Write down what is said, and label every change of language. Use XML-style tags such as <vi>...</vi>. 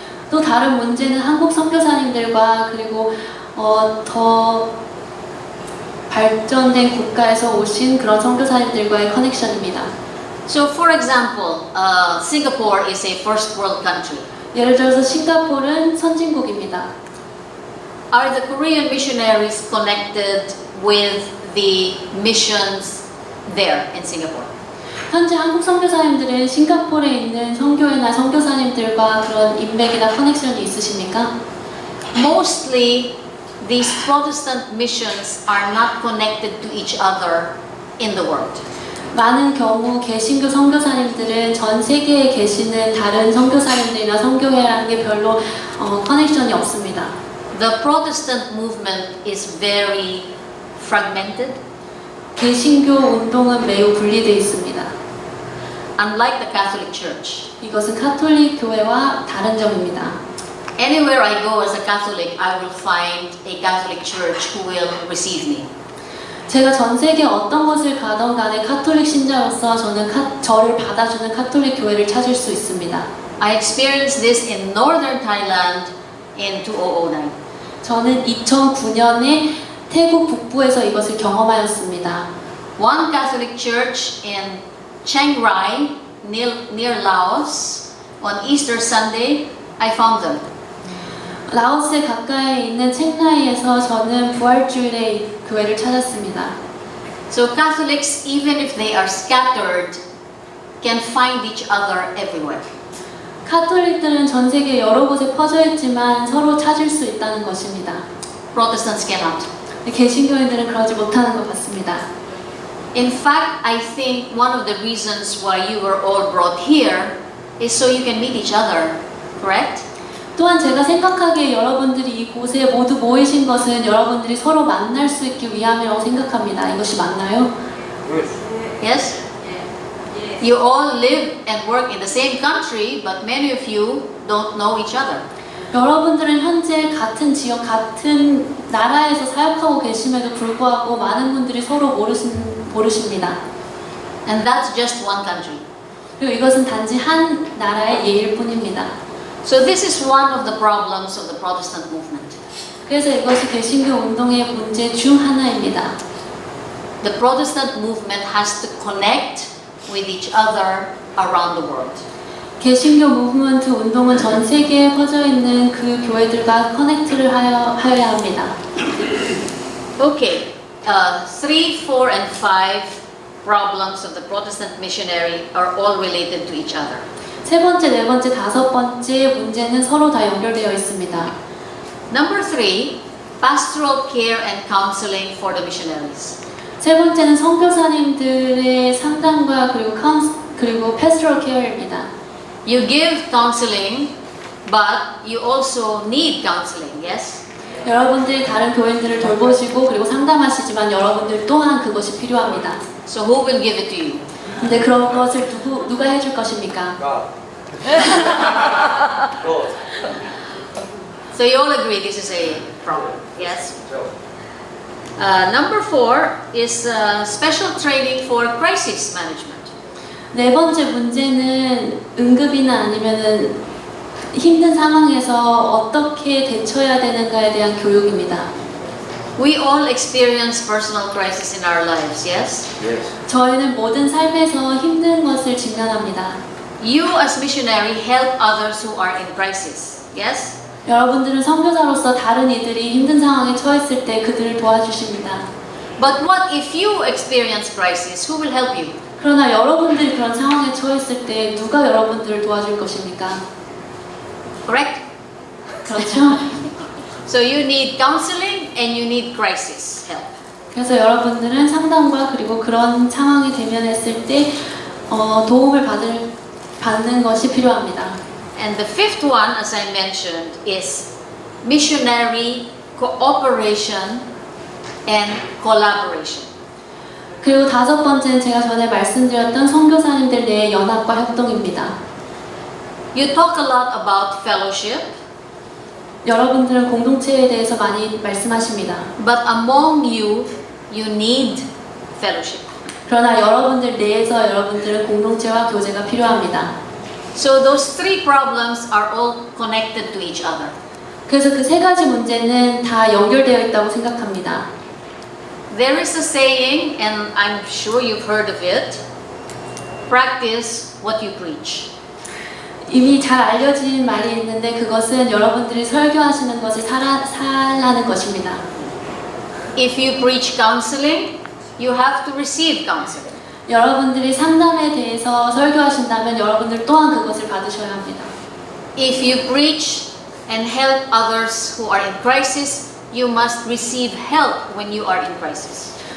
<ko>또 다른 문제는 한국 선교사님들과 그리고 더 발전된 국가에서 오신 그런 선교사님들과의 커넥션입니다.</ko> <en>So, for example, Singapore is a first world country.</en> <ko>예를 들어서 싱가포르는 선진국입니다.</ko> <en>Are the Korean missionaries connected with the missions there in Singapore?</en> <ko>현재 한국 선교사님들은 싱가포르에 있는 선교회나 선교사님들과 그런 인맥이나 커넥션이 있으십니까?</ko> <en>Mostly, these Protestant missions are not connected to each other in the world.</en> <ko>많은 경우 개신교 선교사님들은 전 세계에 계시는 다른 선교사님들이나 선교회라는 게 별로 커넥션이 없습니다.</ko> <en>The Protestant movement is very fragmented.</en> <ko>개신교 운동은 매우 분리되어 있습니다.</ko> <en>Unlike the Catholic Church.</en> <ko>이것은 카톨릭 교회와 다른 점입니다.</ko> <en>Anywhere I go as a Catholic, I will find a Catholic church who will receive me.</en> <ko>제가 전 세계 어떤 곳을 가던 간에 카톨릭 신자로서 저를 받아주는 카톨릭 교회를 찾을 수 있습니다.</ko> <en>I experienced this in northern Thailand in 2009.</en> <ko>저는 2009년에 태국 북부에서 이것을 경험하였습니다.</ko> <en>One Catholic church in Chiang Rai, near Laos, on Easter Sunday, I found them.</en> <ko>라오스에 가까이 있는 챈라이에서 저는 부활주일에 교회를 찾았습니다.</ko> <en>So Catholics, even if they are scattered, can find each other everywhere.</en> <ko>카톨릭들은 전 세계 여러 곳에 퍼져 있지만 서로 찾을 수 있다는 것입니다.</ko> <en>Protestants cannot.</en> <ko>개신교인들은 그러지 못하는 것 같습니다.</ko> <en>In fact, I think one of the reasons why you were all brought here is so you can meet each other, correct?</en> <ko>또한 제가 생각하기에 여러분들이 이곳에 모두 모이신 것은 여러분들이 서로 만날 수 있기 위함이라고 생각합니다. 이것이 맞나요?</ko> <en>Yes? You all live and work in the same country, but many of you don't know each other.</en> <ko>여러분들은 현재 같은 지역, 같은 나라에서 사역하고 계심에도 불구하고 많은 분들이 서로 모르십니다.</ko> <en>And that's just one country.</en> <ko>그리고 이것은 단지 한 나라의 예일 뿐입니다.</ko> <en>So this is one of the problems of the Protestant movement.</en> <ko>그래서 이것이 개신교 운동의 문제 중 하나입니다.</ko> <en>The Protestant movement has to connect with each other around the world.</en> <ko>개신교 무브먼트 운동은 전 세계에 퍼져 있는 그 교회들과 커넥트를 하여야 합니다.</ko> <en>Okay, 3, 4, and 5 problems of the Protestant missionary are all related to each other.</en> <ko>세 번째, 네 번째, 다섯 번째 문제는 서로 다 연결되어 있습니다.</ko> <en>Number 3, pastoral care and counseling for the missionaries.</en> <ko>세 번째는 선교사님들의 상담과 그리고</ko> <en>pastoral care</en> <ko>입니다.</ko> <en>You give counseling, but you also need counseling, yes?</en> <ko>여러분들이 다른 교인들을 돌보시고 그리고 상담하시지만 여러분들 또한 그것이 필요합니다.</ko> <en>So who will give it to you?</en> <ko>근데 그런 것을 누가 해줄 것입니까?</ko> <en>So you all agree this is a problem, yes? Number 4 is special training for crisis management.</en> <ko>네 번째 문제는 응급이나 아니면은 힘든 상황에서 어떻게 대처해야 되는가에 대한 교육입니다.</ko> <en>We all experience personal crisis in our lives, yes? Yes.</en> <ko>저희는 모든 삶에서 힘든 것을 직면합니다.</ko> <en>You as missionary help others who are in crisis, yes?</en> <ko>여러분들은 선교사로서 다른 이들이 힘든 상황에 처했을 때 그들을 도와주십니다.</ko> <en>But what if you experience crisis? Who will help you?</en> <ko>그러나 여러분들이 그런 상황에 처했을 때 누가 여러분들을 도와줄 것입니까?</ko> <en>Correct?</en> <ko>그렇죠?</ko> <en>So you need counseling and you need crisis help.</en> <ko>그래서 여러분들은 상담과 그리고 그런 상황이 대면했을 때 도움을 받는 것이 필요합니다.</ko> <en>And the fifth one, as I mentioned, is missionary cooperation and collaboration.</en> <ko>그리고 다섯 번째는 제가 전에 말씀드렸던 선교사님들 내의 연합과 협동입니다.</ko> <en>You talk a lot about fellowship,</en> <ko>여러분들은 공동체에 대해서 많이 말씀하십니다.</ko> <en>but among you, you need fellowship.</en> <ko>그러나 여러분들 내에서 여러분들은 공동체와 교제가 필요합니다.</ko> <en>So those three problems are all connected to each other.</en> <ko>그래서 그 세 가지 문제는 다 연결되어 있다고 생각합니다.</ko> <en>There is a saying, and I'm sure you've heard of it, practice what you preach.</en> <ko>이미 잘 알려진 말이 있는데 그것은 여러분들이 설교하시는 것을 살라는 것입니다.</ko> <en>If you preach counseling, you have to receive counseling.</en> <ko>여러분들이 상담에 대해서 설교하신다면 여러분들 또한 그것을 받으셔야 합니다.</ko> <en>If you preach and help others who are in crisis, you must receive help when you are in crisis.</en>